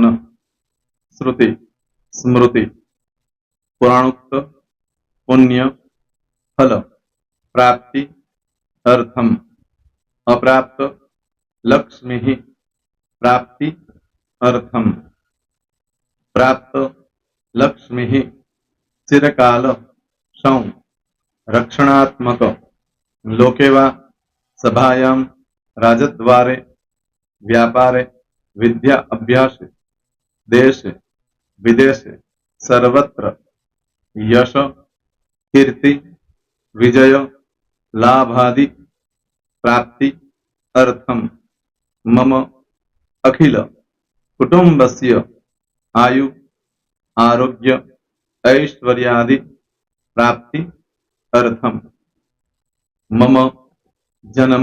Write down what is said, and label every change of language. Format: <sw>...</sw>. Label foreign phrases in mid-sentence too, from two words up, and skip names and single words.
<sa>શ્રુતિ, સ્મૃતિ, પુરાણોક્ત, પુણ્ય, ફલ, પ્રાપ્તિ, અર્થમ, અપ્રાપ્ત, લક્ષ્મી, પ્રાપ્તિ, અર્થમ, પ્રાપ્ત, લક્ષ્મી, ચિરકાલ, સૌ, રક્ષણાત્મક, લોકેવા, સભાયામ, રાજદ્વારે, વ્યાપારે, विद्या अभ्यास देश विदेश सर्वत्र यश कीर्ति विजय लाभादि प्राप्ति अर्थम मम अखिल कुटुंबस्य आयु आरोग्य ऐश्वर्यादि प्राप्ति अर्थम मम जन्म</sa>